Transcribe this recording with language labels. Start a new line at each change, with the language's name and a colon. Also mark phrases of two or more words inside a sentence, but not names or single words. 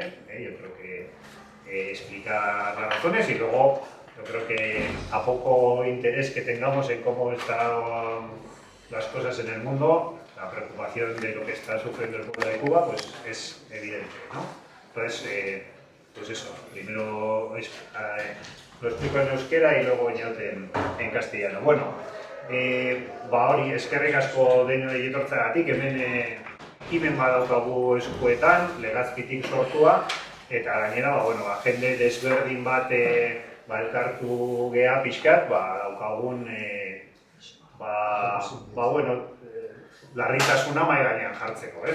Spanish: Yo creo que explicar las razones y luego yo creo que a poco interés que tengamos en cómo están las cosas en el mundo, la preocupación de lo que está sufriendo el pueblo de Cuba pues es evidente, ¿no? Entonces, pues eso, primero lo explico en euskera y luego en castellano.
Basque: Bueno, hori, eskerrik asko denoi etortzeagatik, hemen badaukagu eskuetan, legazpitik sortua, eta gainera, jende desberdin bat elkartu geha pixkat, daukagun, larritasuna mahai gainean jartzeko, ez?